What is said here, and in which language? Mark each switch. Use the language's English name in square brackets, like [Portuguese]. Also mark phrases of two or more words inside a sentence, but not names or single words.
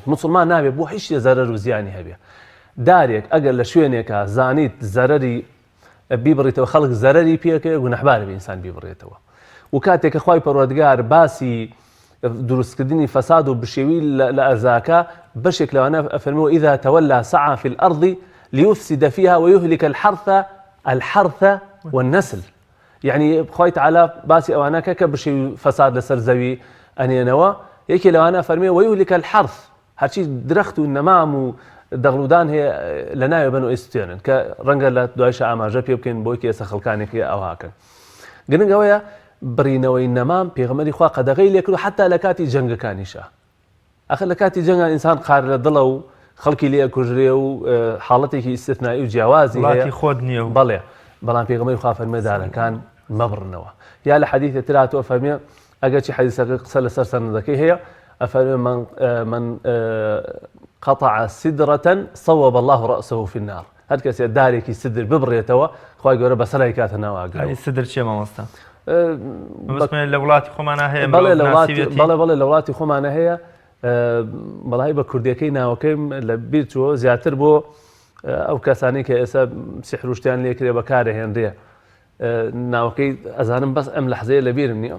[Central Kurdish] موسڵمان نابێت بۆ هیچ شتێ زەرەر و زیانی هەبێ. دارێک ئەگەر لە شوێنێکە زانیت زەرەری بیبڕیتەوە خەڵک زەرەری پێکەوە گونەحبارە بە ئینسان بیبڕێتەوە. و کاتێک کە خوای پەروەردگار باسی دروستکردنی فەساد و بشێوی لە ئەرزاکە بەشێک لەوانە ئەفەرمێەوە [Arabic] ئیذا تەوەلا سعى في الأرض ليفسد فيها ويهلك الحرث والنسل. [Central Kurdish] يعني خوای تعالی باسی ئەوانەکە کە بشێوی فەساد لەسەر زەوی ئەنێنەوە یەکێ لەوانە فەرمێ [Arabic] ويهلك الحرث [Central Kurdish] هەرچی درەخت و نەمام و دەغڵودان هەیە لە ناوێ بن و ئێستێنن کە ڕەنگە لە دوایش ئاماژە پێ بکەین بۆی کێسە خەڵکانێکی ئەوهاکەن. گرنگ ئەوەیە بڕینەوەی نەمام پێغەمبەری خوا قەدەغەی لێ کرد و حتا لە کاتی جەنگەکانیشە. ئەخر لە کاتی جەنگا ئینسان قار لە دڵە و خەڵکی لێ کوژرێ و حاڵەتێکی ئیستثنایی و جیاوازی هەیە خۆت نییە و بەڵێ بەڵام پێغەمبەری خوا فەرمێ دارەکان مەبڕنەوە. یا لە حەدیثێک ترا تۆ فەرمێ ئەگەر چی حەدیثەکە قسە لەسەر سەنەدەکەی هەیە ئەفەرمێ [Arabic] من قطع سدرة صوب الله رأسه في النار. [Central Kurdish] هەر کەسێ دارێکی سدر ببڕێتەوە خوای گەورە بەسەرای کاتە ناو ئاگرەوە. سدر چیە مامۆستا؟ لە وڵاتی خۆمانە هەیە بەڵێ لە وڵاتی خۆمانە هەیە بەڵای بە کوردیەکەی ناوەکەیم لە بیر چووە زیاتر بۆ ئەو کەسانی کە ئێستا سیحروشتیان لێکرێ بەکارە هێنرێ ناوەکەی ئەزانم بەس ئەم لەحزەیە لە بیرم نییە.